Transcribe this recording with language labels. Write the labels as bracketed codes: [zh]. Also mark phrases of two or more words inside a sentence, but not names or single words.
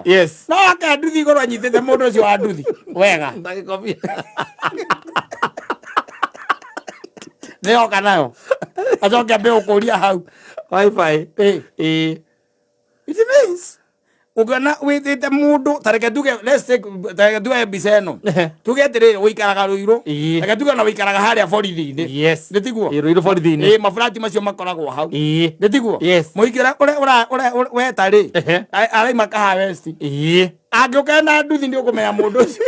[en] Yes. [ki] No aka nduthi igũrũ anyitĩte mũndũ ũcio wa nduthi. Wega. Ndagĩkobia. Nĩoka nayo. Acoke ambe ũkũria hau. Wi-Fi. [en] It means [ki] ugana wĩtĩte mũndũ tareke tuge [en] let's take [ki] tareke tuge mbica ĩno. Tuge atĩrĩrĩ ũikaraga Rũirũ. Tareke tuge na ũikaraga harĩa borithi-inĩ. [en] Yes. [ki] Nĩtiguo? Rũirũ borithi-inĩ. Mafurati macio makoragwo hau. Nĩtiguo? [en] Yes. [ki] Mũikara ũrĩa wetarĩ. Araima kaha west. Angĩũka na nduthi nĩ ũkũmenya mũndũ ũcio